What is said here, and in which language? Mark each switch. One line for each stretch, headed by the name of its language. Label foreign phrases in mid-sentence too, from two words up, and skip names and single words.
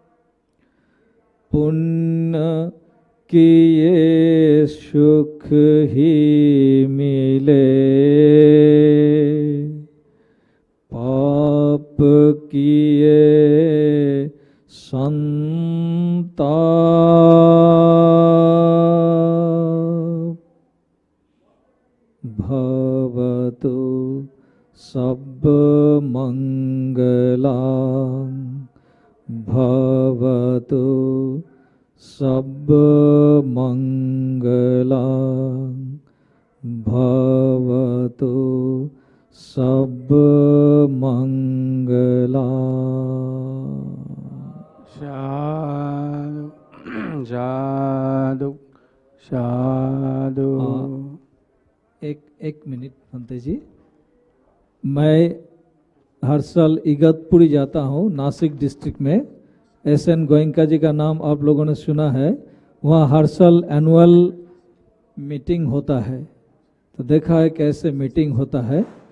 Hindi: पुण्य किए सुख ही मिले, पाप किए संताप।
Pali: भवतु सब मंगलां, भवतु सब मंगलां, भवतु सब मंगलां। साधु साधु साधु।
Hindi: एक मिनट पंते जी, मैं हर साल इगतपुरी जाता हूँ नासिक डिस्ट्रिक्ट में। SN गोयनका जी का नाम आप लोगों ने सुना है। वहाँ हर साल
English: annual meeting
Hindi: होता है, तो देखा है कैसे मीटिंग होता है।